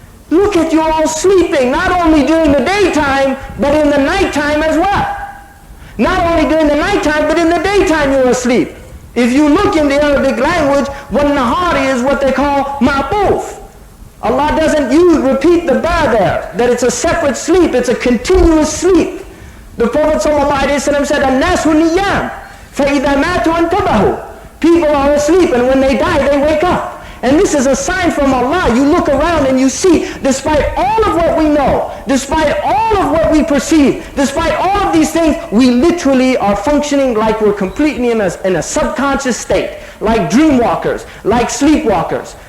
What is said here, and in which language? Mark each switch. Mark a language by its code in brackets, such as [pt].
[en] Look at you all sleeping, not only during the daytime, but in the nighttime as well. Not only during the nighttime, but in the daytime you're asleep. If you look in the Arabic language, وَالنَّهَارِ is what they call ma'tuf. Allah doesn't repeat the ba there, that it's a separate sleep, it's a continuous sleep. The Prophet ﷺ said, [ar] النَّاسُ نِيَّامٌ فَإِذَا مَاتُوا انْتَبَهُوا. [en] People are asleep, and when they die, they wake up. And this is a sign from Allah. You look around and you see, despite all of what we know, despite all of what we perceive, despite all of these things, we literally are functioning like we're completely in a subconscious state, like dreamwalkers, like sleepwalkers.